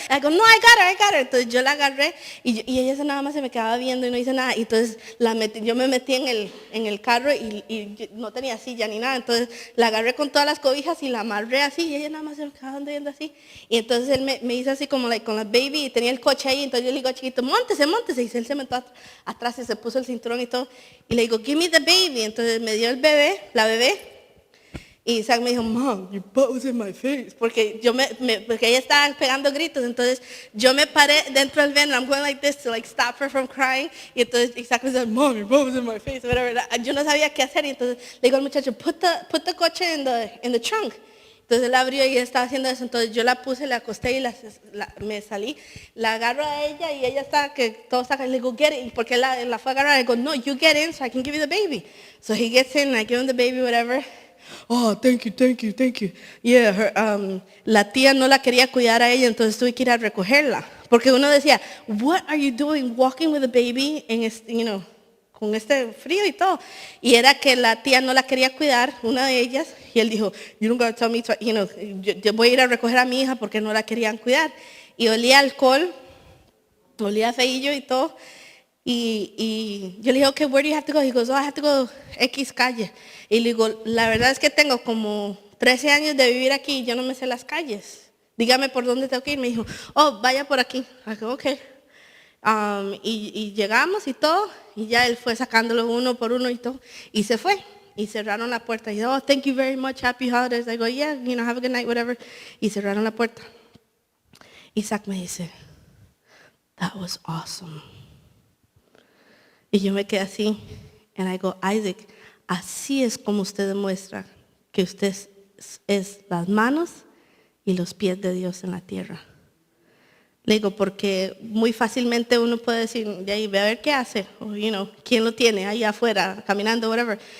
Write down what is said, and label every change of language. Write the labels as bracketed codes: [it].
[es] Y digo, no, [en] I got her. [es] Entonces yo la agarré y ella nada más se me quedaba viendo y no hice nada. Y entonces yo me metí en el carro y no tenía silla ni nada. Entonces la agarré con todas las cobijas y la amarré así y ella nada más se me quedaba viendo así. Y entonces él me hizo así como con la baby y tenía el coche ahí. Entonces yo le digo, chiquito, móntese. Y él se montó atrás y se puso el cinturón y todo. Y le digo, [en] give me the baby. [es] Entonces me dio la bebé. Y Isaac me dijo, [en] Mom, your butt was in my face. [es] Porque porque ella estaba pegando gritos. Entonces yo me paré dentro del van. [en] I'm going like this to like stop her from crying. [es] Y entonces Isaac me dijo, [en] Mom, your butt was in my face. Whatever. [es] Yo no sabía qué hacer. Y entonces le digo al muchacho, [en] put the coche in the trunk. [es] Entonces él abrió y él estaba haciendo eso. Entonces yo la puse, la acosté y me salí. La agarro a ella y ella está, que todo está, le digo, [en] get in. [es] Porque la fue a agarrar. Le digo, no, [en] you get in so I can give you the baby. So he gets in, I give him the baby, whatever. Oh, thank you, thank you, thank you. [es] Yeah, la tía no la quería cuidar a ella, entonces tuve que ir a recogerla. Porque uno decía, [en] what are you doing walking with a baby [es] en con este frío y todo? Y era que la tía no la quería cuidar, una de ellas, y él dijo, [en] you don't gotta tell me, [es] yo voy a ir a recoger a mi hija porque no la querían cuidar. Y olía alcohol, olía feillo y todo. Y yo le dije, [en] okay, where do you have to go? He goes, oh, I have to go X calle. [es] Y le digo, la verdad es que tengo como 13 años de vivir aquí y yo no me sé las calles. Dígame por dónde tengo que ir. Me dijo, oh, vaya por aquí. [en] I go, okay. [es] Y llegamos y todo, y ya él fue sacándolo uno por uno y todo, y se fue. Y cerraron la puerta. Y dijo, oh, [en] thank you very much, happy holidays. I go, yeah, have a good night, whatever. [es] Y cerraron la puerta. Isaac me dice, [en] that was awesome. [es] Y yo me quedé así, [en] and I go, [es] Isaac, así es como usted demuestra que usted es las manos y los pies de Dios en la tierra. Le digo, porque muy fácilmente uno puede decir, de ahí, ve a ver qué hace, o, quién lo tiene ahí afuera, caminando, whatever.